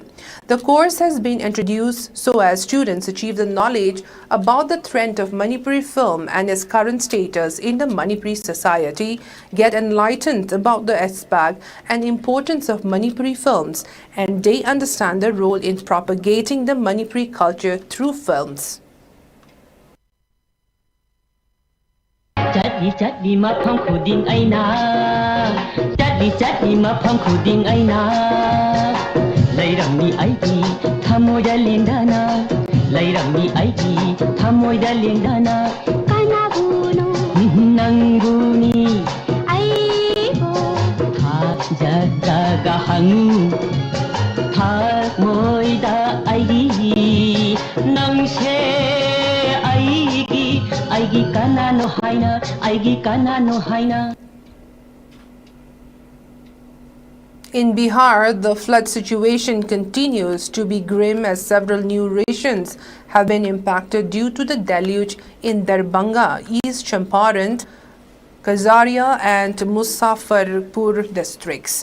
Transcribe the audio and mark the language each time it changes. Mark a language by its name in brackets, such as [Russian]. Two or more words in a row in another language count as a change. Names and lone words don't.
[English] The course has been introduced so as students achieve the knowledge about the trend of Manipuri film and its current status in the Manipuri society, get enlightened about the aspect and importance of Manipuri films, and they understand the role in propagating the Manipuri culture through films. [Manipuri] Chatti mapam khuding aina chatti mapam khuding aina Lairami aiki thamoida lendana Lairami aiki thamoida lendana Kana guno nanguni aibo tha jaga hangu tha moida aigi nangse aigi kana no haina. [English] In Bihar, the flood situation continues to be grim as several new rations have been impacted due to the deluge in Darbhanga, East Champaran, Kazaria and Muzaffarpur districts.